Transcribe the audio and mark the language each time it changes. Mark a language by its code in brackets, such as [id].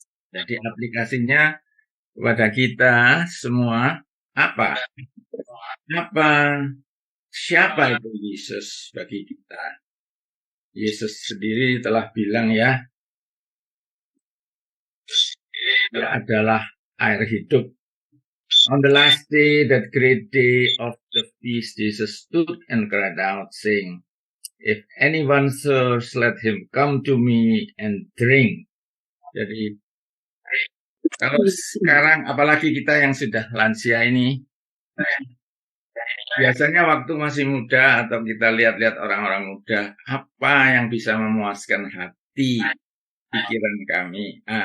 [id] Jadi aplikasinya kepada kita semua apa? Siapa itu Yesus bagi kita? Yesus sendiri telah bilang ya, dia adalah air hidup. [en] On the last day, that great day of the feast, Jesus stood and cried out, saying, "If anyone thirsts, let him come to me and drink." [id] Jadi, kalau sekarang, apalagi kita yang sudah lansia ini, biasanya waktu masih muda atau kita lihat-lihat orang-orang muda, apa yang bisa memuaskan hati, pikiran kami?